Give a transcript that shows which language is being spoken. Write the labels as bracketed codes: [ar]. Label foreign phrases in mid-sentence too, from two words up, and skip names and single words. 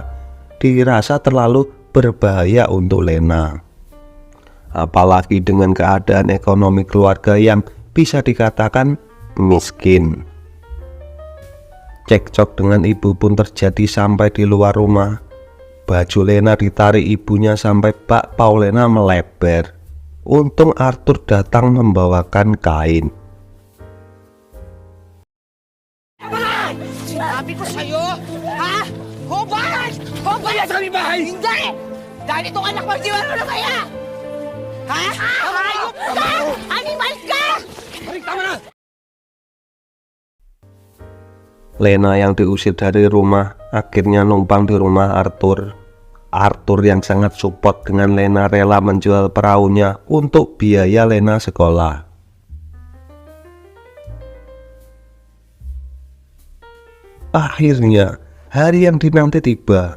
[id] Dirasa terlalu berbahaya untuk Lena, apalagi dengan keadaan ekonomi keluarga yang bisa dikatakan miskin. Cekcok dengan ibu pun terjadi sampai di luar rumah. Baju Lena ditarik ibunya sampai bak Paulena melebar. Untung Arthur datang membawakan kain. [tl] Sinabi ko sa'yo, ha? Hubad! Hubad! Aya sa kaming bahay! Hindi! Dahil itong anak mo, di mo na kaya! Ha? Hayop ka! Animal ka! Aray, tama na! [id] Lena yang diusir dari rumah akhirnya numpang di rumah Arthur. Arthur yang sangat support dengan Lena rela menjual perahunya untuk biaya Lena sekolah. Akhirnya, hari yang dinanti tiba.